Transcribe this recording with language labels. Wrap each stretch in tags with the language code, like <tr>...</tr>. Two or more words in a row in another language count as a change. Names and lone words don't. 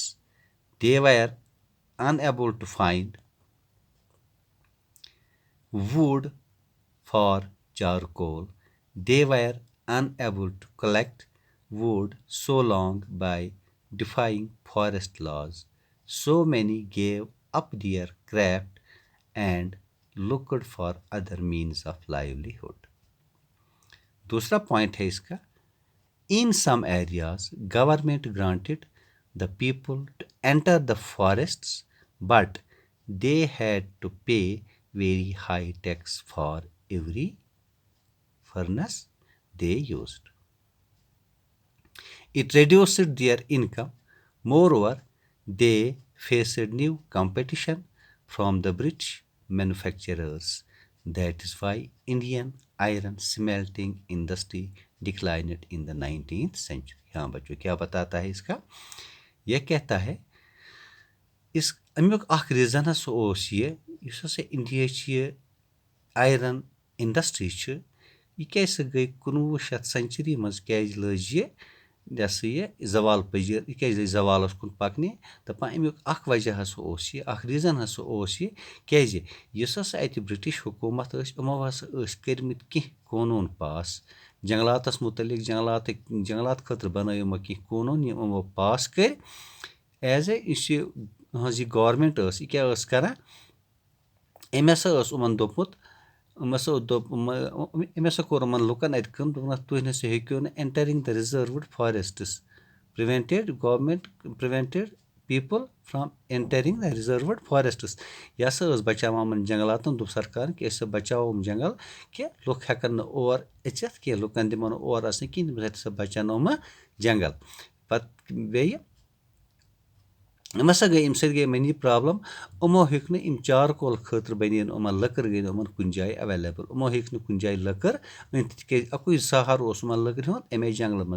<en>They were unable to find wood for charcoal. They were unable to collect wood so long by defying forest laws. So many gave up their craft and looked for other means of livelihood.</en> <ur>دوسرا پوائنٹ ہے اس کا،</ur> <en>in some areas government granted the people to enter the forests, but they had to pay very high tax for every furnace they used. It reduced their income. Moreover, they faced new competition from the British manufacturers. That is why Indian iron smelting industry declined in the 19th century.</en> <ur>ہاں بچوں، کیا بتاتا ہے اس کا؟</ur> <ks>یہ کہتا ہے اس امیک اخ ریزن ہسا اوس یس ہسا انڈیا یہ</ks> <en>iron industry</en> <ks>یہ کیسے گئی</ks> <en>19th century</en> <ks>مز کیازِ لج یہ ہسا یہ زوال پذیر، یہ کیازِ لج زوالس کن پکنہ؟ دپان امیک اخ وجہ ہسا اوس یہ، اخ ریزن ہسا اوس یہ کیازِ یس ہسا اتہ برٹش حکومت یمو ہسا کرمت کی قونون پاس جنگلاتس متعلق، جنگلات خاطر بنٲیو یمو کی قونون یم یمو پاس کر ایز اے اس یہ گورمنٹ یہ کیا کران، ام ہسا یمن دوپمت، ام ہسا کور یمن لُکن ات کٲم، دوٚپُنکھ تُہۍ نسا ہیٚکِو نہٕ</ks> <en>entering the reserved forests, prevented people from entering the reserved forests.</en> <ks>یہ ہسا بچاوان یمن جنگلاتن، دوٚپ سرکارن کہ أسۍ بچاوو یِم جنگل کہ لُکھ ہیٚکن نہٕ اور اژِتھ کینٛہہ، لُکن دِمو نہٕ اور اژنہٕ کِہیٖنۍ، تِم ہسا بچاونو یِم جنگل. پتہٕ بیٚیہِ یم ہسا گئی، امہِ سۭتۍ گئی یِمن یہ پرابلم، یِمو ہیٚکۍ نہٕ یم چارکول خٲطرٕ بنے نہٕ یِمن لٔکٕر گٔے نہٕ یِمن کُنہِ جایہِ ایویلیبل، یِمو ہیٚکۍ نہٕ کُنہِ جایہِ لٔکٕر أنِتھ تِکیازِ اَکُے سہارٕ اوس یِمن لٔکرِ ہُنٛد اَمے جنگلہٕ منٛز.</ks>